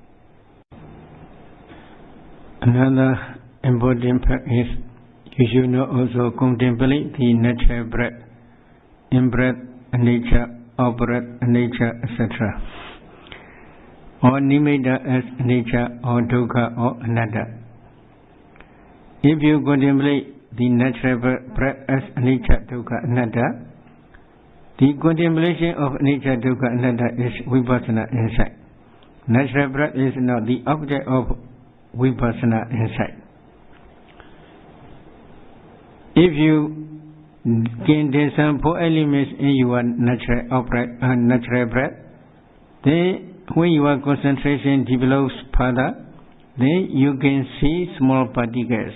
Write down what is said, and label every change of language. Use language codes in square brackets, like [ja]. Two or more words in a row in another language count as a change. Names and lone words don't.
[en] Another important fact is you should not also contemplate the natural breath, in-breath, nature, out-breath, nature, etc. Or nimitta as nature, or dukkha, or anatta. If you contemplate the natural breath as nature, [pi] dukkha, anatta, [en] the contemplation of nature, [pi] dukkha, anatta [en] is vipassana insight. Natural breath is not the object of vipassana insight. If you can discern four elements in your natural breath, then when your concentration develops further, then you can see small particles.